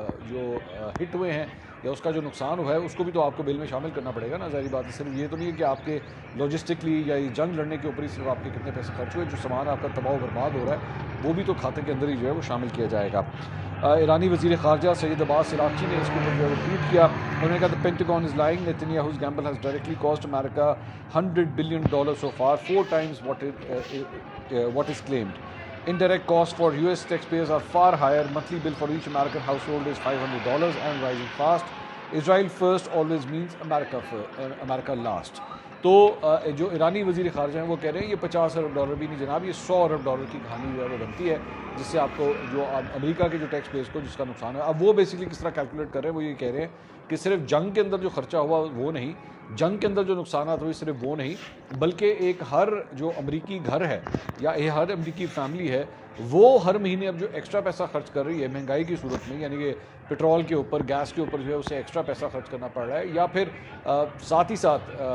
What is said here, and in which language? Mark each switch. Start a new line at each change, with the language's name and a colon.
Urdu: جو ہٹ ہوئے ہیں یا اس کا جو نقصان ہوا ہے اس کو بھی تو آپ کو بل میں شامل کرنا پڑے گا نا۔ ظاہری بات ہے صرف یہ تو نہیں ہے کہ آپ کے لاجسٹکلی یا یہ جنگ لڑنے کے اوپر ہی صرف آپ کے کتنے پیسے خرچ ہوئے، جو سامان آپ کا تباہ و برباد ہو رہا ہے وہ بھی تو کھاتے کے اندر ہی جو ہے وہ شامل کیا جائے گا۔ ایرانی وزیر خارجہ سید عباس عراقچی نے اس کے اوپر جو ہے ٹویٹ کیا، انہوں نے کہا
English: the Pentagon is lying. Netanyahu's gamble has directly cost America $100 billion so far, 4 times what is claimed. Indirect costs for US taxpayers are far higher. Monthly bill for each American household is $500 and rising fast. Israel first always means America last.
Urdu: تو جو ایرانی وزیر خارجہ ہیں وہ کہہ رہے ہیں یہ $50 ارب بھی نہیں جناب، یہ $100 ارب کی کہانی جو ہے وہ بنتی ہے، جس سے آپ کو جو امریکہ کے جو ٹیکس پیئرز کو جس کا نقصان ہے۔ اب وہ بیسکلی کس طرح کیلکولیٹ کر رہے ہیں، وہ یہ کہہ رہے ہیں کہ صرف جنگ کے اندر جو خرچہ ہوا وہ نہیں، جنگ کے اندر جو نقصانات ہوئے صرف وہ نہیں، بلکہ ایک ہر جو امریکی گھر ہے یا ہر امریکی فیملی ہے وہ ہر مہینے اب جو ایکسٹرا پیسہ خرچ کر رہی ہے مہنگائی کی صورت میں، یعنی کہ پٹرول کے اوپر، گیس کے اوپر جو ہے اسے ایکسٹرا پیسہ خرچ کرنا پڑ رہا ہے، یا پھر ساتھ ہی ساتھ